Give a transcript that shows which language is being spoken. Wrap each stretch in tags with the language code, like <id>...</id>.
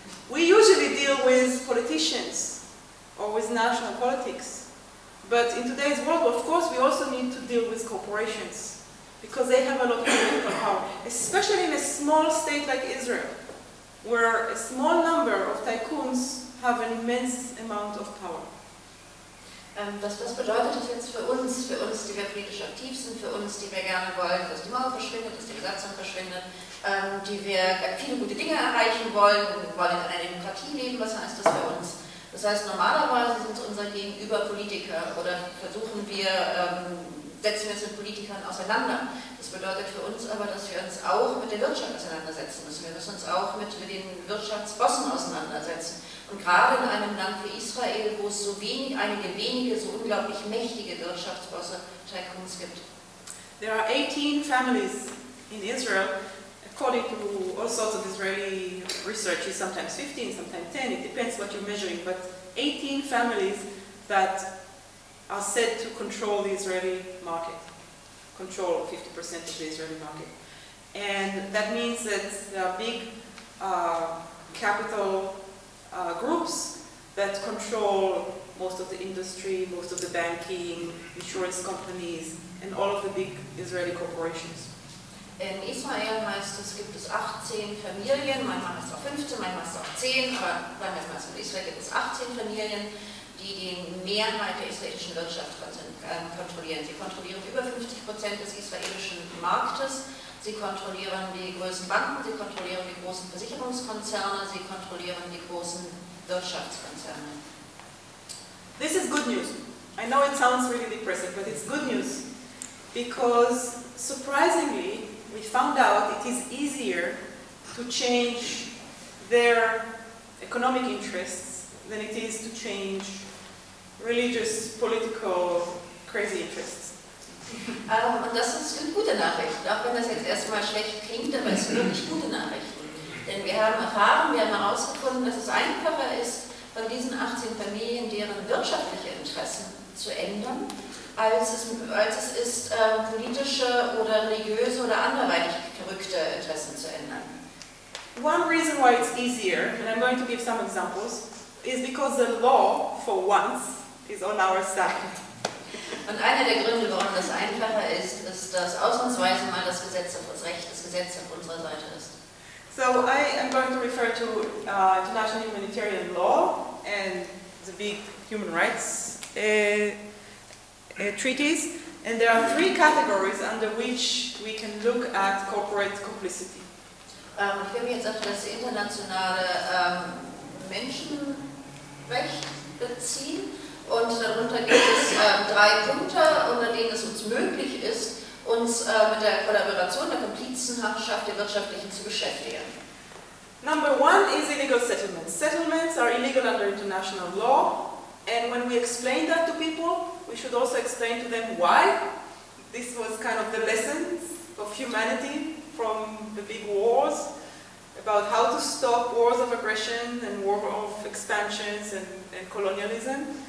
<en>We usually deal with politicians or with national politics. But in today's world, of course, we also need to deal with corporations because they have a lot of political power, especially in a small state like Israel, where a small number of tycoons have an immense amount of power.</en> <de>Was bedeutet das jetzt für uns, die wir politisch aktiv sind, für uns, die wir gerne wollen, dass die Mauer verschwindet, dass die Besatzung verschwindet, die wir viele gute Dinge erreichen wollen, wir wollen in einer Demokratie leben, was heißt das für uns? Das heißt, normalerweise sind es unser Gegenüber Politiker oder versuchen wir setzen wir uns mit Politikern auseinander. Das bedeutet für uns aber, dass wir uns auch mit der Wirtschaft auseinandersetzen müssen. Wir müssen uns auch mit den Wirtschaftsbossen auseinandersetzen. Und gerade in einem Land wie Israel, wo es so wenig, einige wenige, so unglaublich mächtige Wirtschaftsbosse, Tycoons gibt.</de> <en>There are 18 families in Israel, according to all sorts of Israeli research, it's sometimes 15, sometimes 10, it depends what you're measuring, but 18 families that are said to control the Israeli market, control 50% of the Israeli market. And that means that there are big capital groups that control most of the industry, most of the banking, insurance companies, and all of the big Israeli corporations.</en> <de>In Israel meistens gibt es 18 Familien, manchmal ist es auch 15, manchmal ist es auch 10, aber bei mir meistens in Israel gibt es 18 Familien, die die Mehrheit der israelischen Wirtschaft kontrollieren. Sie kontrollieren über 50% des israelischen Marktes, sie kontrollieren die größten Banken, sie kontrollieren die großen Versicherungskonzerne, sie kontrollieren die großen Wirtschaftskonzerne.</de> <en>This is good news. I know it sounds really depressing, but it's good news. Because, surprisingly, we found out it is easier to change their economic interests than it is to change religious, political, crazy interests.</en> <de>Und das ist eine gute Nachricht, auch wenn das jetzt erstmal schlecht klingt, aber es ist wirklich gute Nachrichten. Denn wir haben erfahren, wir haben herausgefunden, dass es einfacher ist, von diesen 18 Familien deren wirtschaftliche Interessen zu ändern, als es ist, politische oder religiöse oder anderweitig verrückte Interessen zu ändern.</de> <en>One reason why it's easier, and I'm going to give some examples, is because the law, for once, is on our side.</en> <de>Und einer der Gründe, warum das einfacher ist, ist, dass ausnahmsweise mal das Gesetz auf uns recht, das Gesetz auf unserer Seite ist.</de> <en>So I am going to refer to international humanitarian law and the big human rights treaties, and there are three categories under which we can look at corporate complicity.</en> <de>Ich will mich jetzt auf das internationale Menschenrecht beziehen, und darunter gibt es drei Punkte, unter denen es uns möglich ist, uns mit der Kollaboration, der Komplizenhaftschaft, der Wirtschaftlichen zu beschäftigen.</de> <en>Number one is illegal settlements. Settlements are illegal under international law, and when we explain that to people, we should also explain to them why. This was kind of the lessons of humanity from the big wars, about how to stop wars of aggression and war of expansions and colonialism.</en>